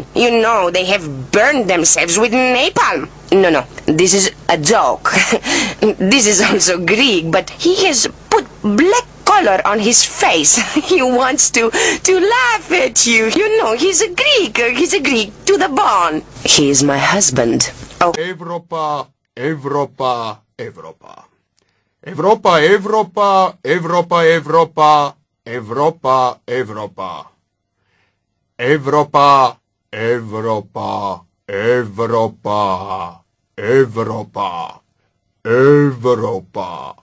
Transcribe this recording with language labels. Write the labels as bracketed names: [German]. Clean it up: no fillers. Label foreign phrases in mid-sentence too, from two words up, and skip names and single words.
[English] You know, they have burned themselves with napalm. No, this is a joke. This is also Greek, but he has put black color on his face. He wants to laugh at you. You know, he's a Greek. He's a Greek to the bone. He is my husband. Oh. [Macedonian] Европа. Европа, Европа. Европа, Европа, Европа, Европа, Европа, Европа. Европа, Европа, Европа, Европа, Европа.